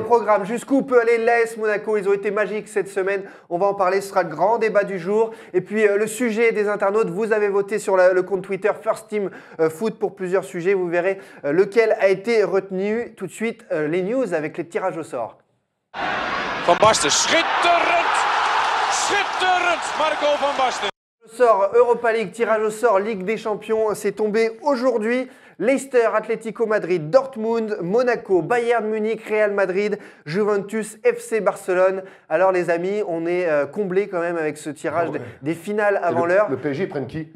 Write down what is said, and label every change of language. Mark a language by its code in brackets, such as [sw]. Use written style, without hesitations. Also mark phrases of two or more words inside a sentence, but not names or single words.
[fr] au programme, jusqu'où peut aller l'AS Monaco? Ils ont été magiques cette semaine, on va en parler, ce sera le grand débat du jour. Et puis le sujet des internautes, vous avez voté sur le compte Twitter First Team Foot pour plusieurs sujets, vous verrez lequel a été retenu. Tout de suite, les news avec les tirages au sort. [nl] Van Basten, schitterend! Schitterend, Marco van Basten. [fr] Sort Europa League, tirage au sort Ligue des Champions, c'est tombé aujourd'hui. Leicester, Atlético Madrid, Dortmund, Monaco, Bayern Munich, Real Madrid, Juventus, FC Barcelone. Alors les amis, on est comblés quand même avec ce tirage des finales avant l'heure. Le PSG, ils prennent qui?